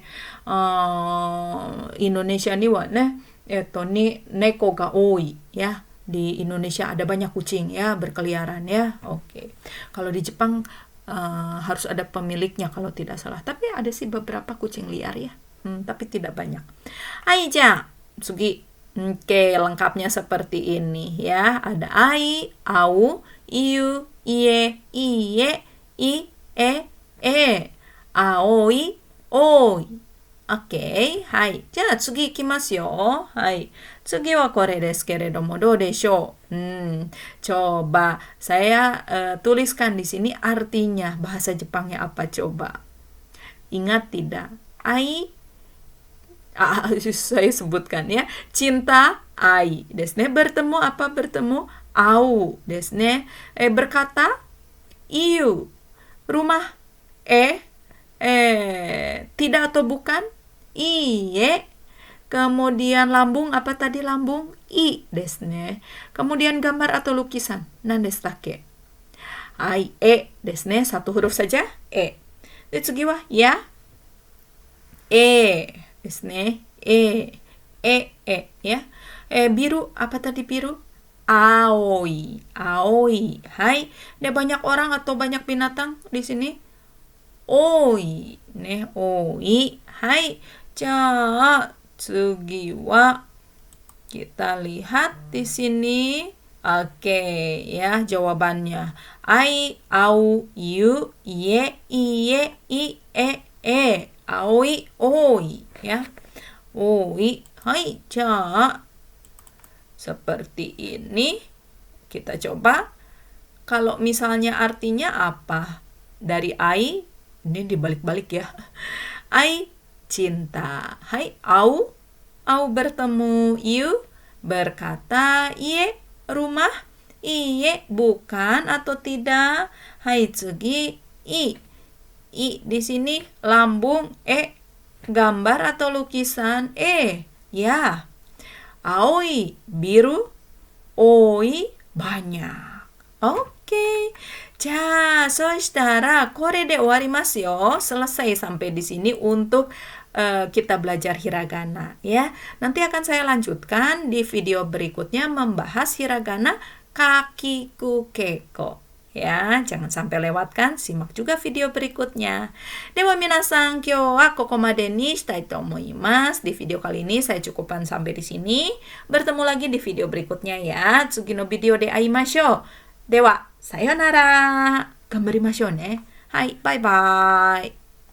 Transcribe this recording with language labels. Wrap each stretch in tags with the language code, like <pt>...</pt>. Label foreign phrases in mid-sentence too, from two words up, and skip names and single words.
<ja>インドネシアにはね、に猫が多いや.</ja> <id>Di Indonesia ada banyak kucing ya berkeliaran ya. Oke. Kalau di Jepang harus ada pemiliknya kalau tidak salah. Tapi ada sih beberapa kucing liar ya. Tapi tidak banyak.</id> <ja>はい、じゃ、次.</ja> <id>Oke, lengkapnya seperti ini ya. Ada</id> <ja>愛、会う、言う、家、いいえ、胃、青い、多い.</ja> <id>Oke, hai.</id> <ja>じゃ、次行きますよ. はい. 次はこれですけれども、どうでしょう?</ja> <id>Coba saya tuliskan di sini artinya bahasa Jepangnya apa coba. Ingat tidak? Ai, saya sebutkan ya. Cinta,</id> <ja>愛ですね.</ja> <id>Bertemu apa bertemu?</id> <ja>会うですね. Berkata, 言う.</ja> <id>Rumah, tidak atau bukan?</id> <ja>いいえ.</ja> <id>Kemudian lambung, apa tadi lambung?</id> <ja>胃ですね.</ja> <id>Kemudian gambar atau lukisan,</id> <ja>何ですっけ? 愛、ですね.</ja> <id>Satu huruf saja, De,</id> <ja>次は</ja> <id>ya.</id> <ja>ですね. Ya.</ja> <id>Biru, apa tadi biru? Aoi.</id> <ja>青い。はい.</ja> <id>De, banyak orang atau banyak binatang di sini?</id> <ja>多い。ね、多い。はい. じゃ、次は</ja> <id>kita lihat di sini. Oke, ya jawabannya.</id> <ja>愛、会う、言う、家、いいえ、胃、青い、多い,</ja> <id>ya.</id> <ja>多い。はい、じゃ.</ja> <id>Seperti ini. Kita coba. Kalau misalnya artinya apa? Dari ai, ini dibalik-balik ya. Ai cinta. Hai, au bertemu. You berkata, iye rumah. Iye bukan atau tidak.</id> <ja>はい、次胃.</ja> <id>I di sini lambung, gambar atau lukisan, ya. Aoi biru, oi banyak. Oke. Ja,</id> <ja>そしたらこれで終わりますよ.</ja> <id>Selesai sampai di sini untuk kita belajar hiragana ya. Nanti akan saya lanjutkan di video berikutnya membahas hiragana</id> <ja>かきくけこ.</ja> <id>Ya, jangan sampai lewatkan, simak juga video berikutnya.</id> <ja>では皆さん、今日はここまでにしたいと思います.</ja> <id>Di video kali ini saya cukupkan sampai di sini. Bertemu lagi di video berikutnya ya.</id> <ja>次のビデオで会いましょう. では、さようなら. 頑張りましょうね。はい,</ja> <en>bye bye.</en>